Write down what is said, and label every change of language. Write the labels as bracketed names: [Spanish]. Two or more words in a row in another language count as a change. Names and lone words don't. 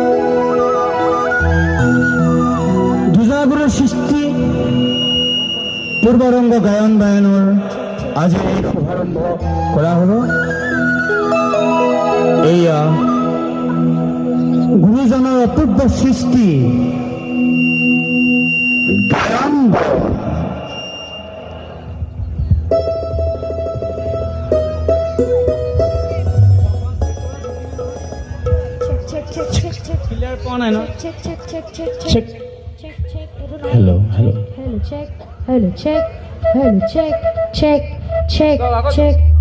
[Assamese] দুজাগুৰুৰ সৃষ্টি পূৰ্বৰংগ গায়ন বায়নৰ আজি এই শুভাৰম্ভ কৰা হ'ব। এয়া গুৰুজনৰ অপূৰ্ব সৃষ্টি গায়ন বায়ন। [English] Hello, hello. Hello, check. Hello, check. Hello, check. Check, check, check.